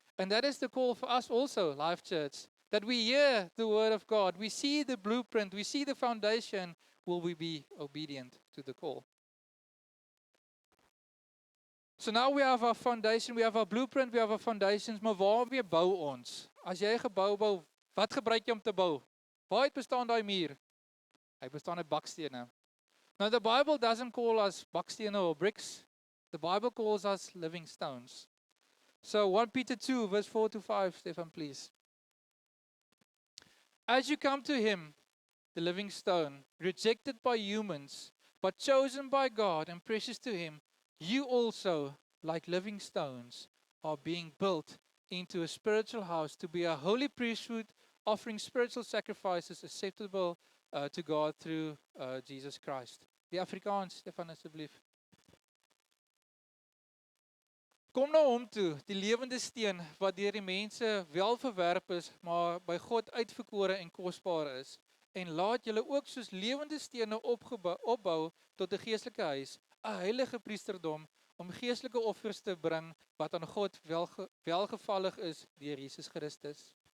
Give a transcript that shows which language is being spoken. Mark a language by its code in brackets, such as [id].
[en] And that is the call for us also, Life Church, that we hear the word of God, we see the blueprint, we see the foundation, will we be obedient to the call? So now we have our foundation, we have our blueprint, we have our foundations, [af] maar waarmee bou ons? As jy 'n gebou bou, wat gebruik jy om te bou? Waaruit bestaan daai muur? Hy bestaan uit bakstene. [en] Now the Bible doesn't call us bakstene or bricks. The Bible calls us living stones. So 1 Peter 2 verse 4-5, Stefan, please. As you come to him, the living stone, rejected by humans, but chosen by God and precious to him, you also, like living stones, are being built into a spiritual house to be a holy priesthood, offering spiritual sacrifices acceptable to God through Jesus Christ. [af] Die Afrikaans, Stefan, asseblief. Kom na hom toe, die lewende steen wat deur die mense wel verwerp is, maar by God uitverkore en kosbaar is. En laat julle ook soos lewende stene opbou tot 'n geestelike huis, 'n heilige priesterdom, om geestelike offers te bring wat aan God welgevallig is deur Jesus Christus.